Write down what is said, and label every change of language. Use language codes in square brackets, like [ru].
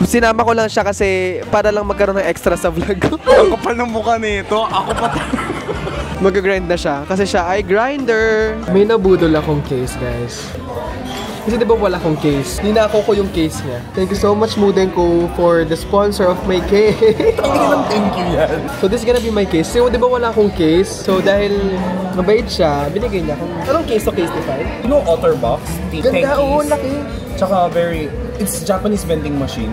[tl] Sinama ko lang siya kasi para lang magkaroon ng extra sa vlog ko. Ang kapal ng mukha nito. Ako pa. Mag-grind na siya kasi siya ay grinder. May nabudol akong case, guys. Kasi diba wala akong case? Ninako ko yung case niya. [en] Thank you so much, Mudenko, for the sponsor of my case. [tl] Thank you yan. [en] So this is gonna be my case. [tl] So diba wala akong case? So dahil mabait siya, binigay niya akong... Anong case to case define? [en] You know Otterbox? [tl] Ganda, oo, laki. [en] Tsaka it's Japanese vending machine.